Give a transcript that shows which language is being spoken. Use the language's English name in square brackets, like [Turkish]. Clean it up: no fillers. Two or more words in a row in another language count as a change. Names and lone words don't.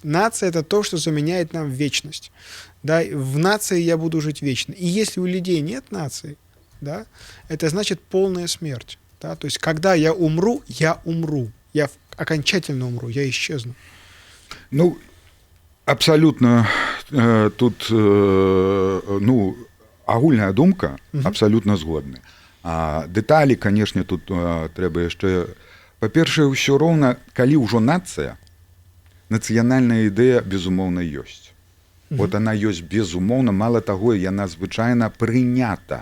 [Russian] Нация — это то, что заменяет нам вечность. Да, в нации я буду жить вечно. И если у людей нет нации, да, это значит полная смерть. Да? То есть, когда я умру. Я окончательно умру, я исчезну. [Belarusian] Ну, абсолютно тут, ну, агульная думка, абсолютно згодны. А дэталі, канешне, тут трэба яшчэ... Па-першае, ўсё роўна, калі ўжо нацыя, нацыянальная ідэя, безумоўна, ёсць. [Russian] Вот она [Belarusian] ёсць, безумоўна, мала таго, яна звычайна прынята.